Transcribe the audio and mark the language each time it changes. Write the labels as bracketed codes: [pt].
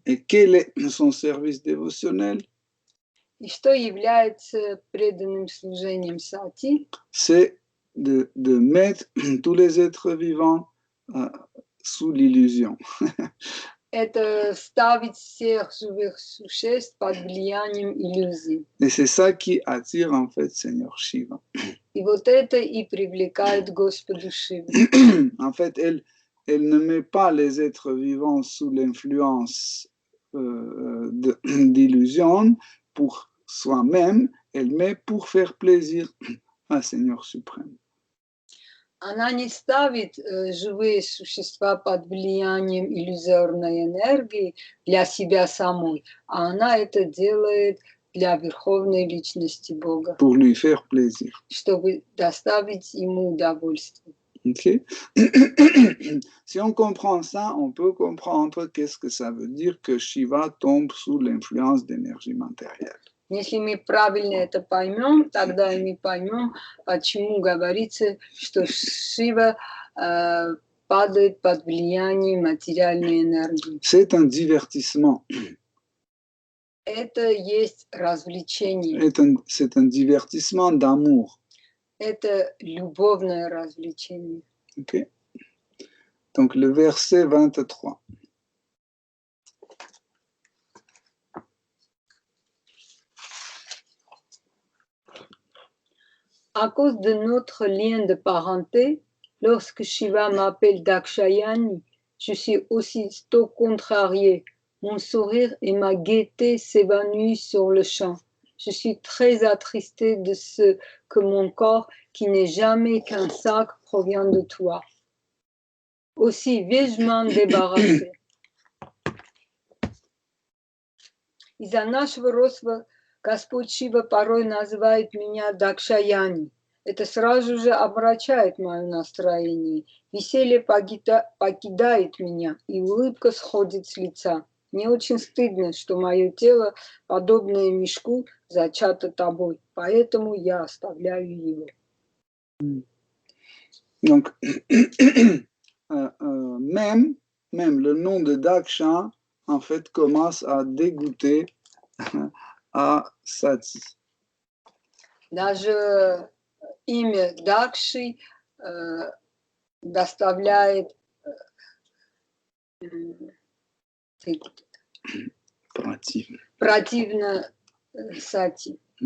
[fr] Et quel est son service dévotionnel? [ru] И что является преданным служением Сати? [fr] C'est de mettre tous les êtres vivants sous l'illusion. [ru] Это ставить всех живых существ под влиянием иллюзий. [fr] Et c'est ça qui attire en fait Seigneur Shiva. [ru] И вот это и привлекает Господу Шиву. [fr] En fait, elle ne met pas les êtres vivants sous l'influence d'illusion pour soi-même, elle met pour faire plaisir à Seigneur suprême. [ru] Она не ставит живые существа под влиянием иллюзорной энергии для себя самой, а она это делает для Верховной Личности Бога. [fr] Pour lui faire plaisir. [ru] Чтобы доставить ему удовольствие. Okay. [fr] Si on comprend ça, on peut comprendre qu'est-ce que ça veut dire que Shiva tombe sous l'influence d'énergie matérielle. [ru] Если мы правильно это поймем, тогда и мы поймем, почему говорится, что Шива падает под влияние материальной энергии. [fr] C'est un divertissement. [ru] Это есть развлечение. [fr] C'est un divertissement d'amour. [ru] Это любовное развлечение. [fr] Okay. Donc le verset 23. À cause de notre lien de parenté, lorsque Shiva m'appelle Dakshayani, je suis aussitôt contrariée. Mon sourire et ma gaieté s'évanouissent sur le champ. Je suis très attristée de ce que mon corps, qui n'est jamais qu'un sac, provient de toi. Aussi vais-je m'en débarrasser. [ru] Из-за нашего родства Господь Шива порой называет меня Дакшаяни. Это сразу же омрачает мое настроение. Веселье покидает меня, и улыбка сходит с лица. Мне очень стыдно, что мое тело, подобное мешку, зачато тобой, поэтому я оставляю его. [fr] Donc, même le nom de Daksha, en fait, commence à dégoûter à Sati. [ru] Даже имя Дакши доставляет противно Сати.